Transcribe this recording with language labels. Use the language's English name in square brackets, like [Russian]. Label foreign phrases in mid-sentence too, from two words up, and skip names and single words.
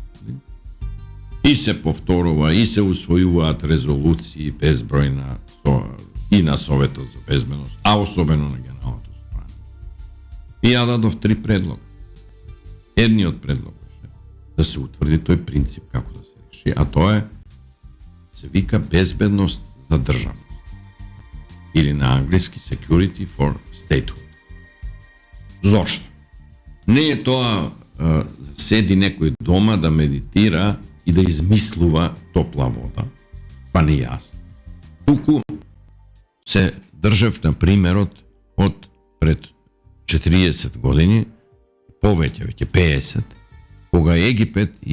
[Macedonian] И се повторува, и се усвојуваат резолуции безбројна и на Советот за безбедност, а особено на Генералното собрание. И ја дадов 3 предлога. Едниот предлог беше да се утврди тој принцип како да се реши, а тоа е се вика безбедност за државност. Или на англиски [English] security for statehood. [Macedonian] Зошто? Не е тоа седи некој дома да медитира и да измислува топла вода, па не јас. Туку се држав на примерот од пред 40 години, повеќе, веќе 50, кога Египет и